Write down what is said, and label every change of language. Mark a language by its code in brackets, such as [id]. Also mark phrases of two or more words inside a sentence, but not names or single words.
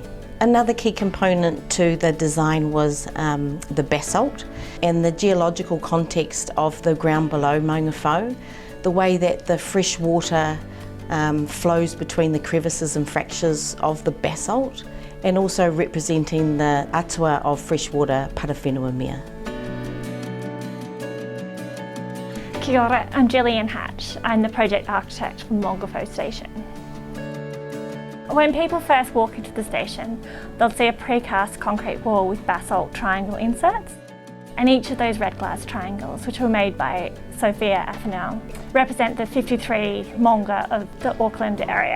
[en] Another key component to the design was the basalt and the geological context of the ground below Maungawhau, the way that the fresh water flows between the crevices and fractures of the basalt, and also representing the atua of freshwater parawhenua mea. [mi] Kia ora, [en] I'm Gillian Hatch. I'm the project architect for Maungawhau Station. When people first walk into the station, they'll see a precast concrete wall with basalt triangle inserts. And each of those red glass triangles, which were made by Sophia Athanel, represent the 53 Maunga of the Auckland area.